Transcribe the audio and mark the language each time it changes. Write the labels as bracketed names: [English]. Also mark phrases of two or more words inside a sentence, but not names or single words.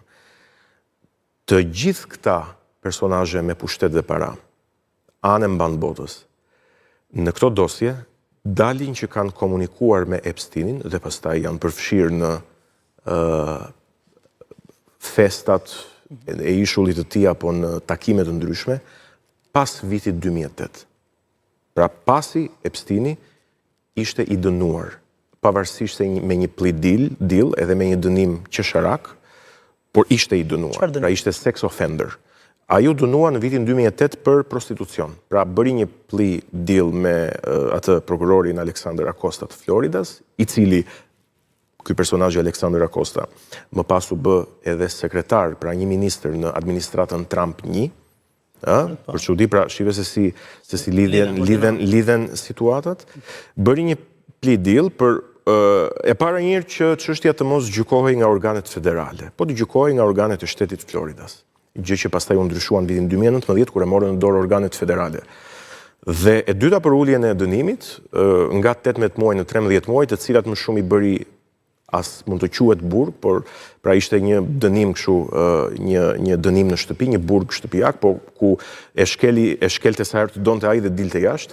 [Albanian] Të gjithë këta personazhe me pushtet dhe para, anë mban botës, në këto dosje dalin që kanë komunikuar me Epsteinin dhe pastaj janë përfshirë në festat e ishullit të tij apo në takime të ndryshme pas vitit 2008. Pra pasi Epsteini ishte i dënuar, pavarësisht se me një [English] plea deal [Albanian] edhe me një dënim qesharak, por ishte i dënuar, pra ishte [English] sex offender. [Albanian] Ai u dënua në vitin 2008 për prostitucion. Pra bëri një [English] plea deal [Albanian] me atë prokurorin Alexander Acosta të Floridas, i cili, ky personazh Alexander Acosta, më pas u bë edhe sekretar, pra një ministër në administratën Trump 1, për çudi, pra shive se si lidhen situatat, bëri një [English] plea deal [Albanian] për e para njëherë që çështja të mos gjykohej nga organet federale, po të gjykohej nga organet e shtetit Floridas. Gjë që pastaj u ndryshua në vitin 2019 kur e morën në dorë organet federale. Dhe e dyta për uljen e dënimit, nga 18 muaj në 13 muaj, të cilat më shumë i bëri as mund të quhet burg, por pra ishte një dënim kështu, një dënim në shtëpi, një burg shtëpiak, po ku e shkelte sa herë të donte ai dhe dilte jashtë.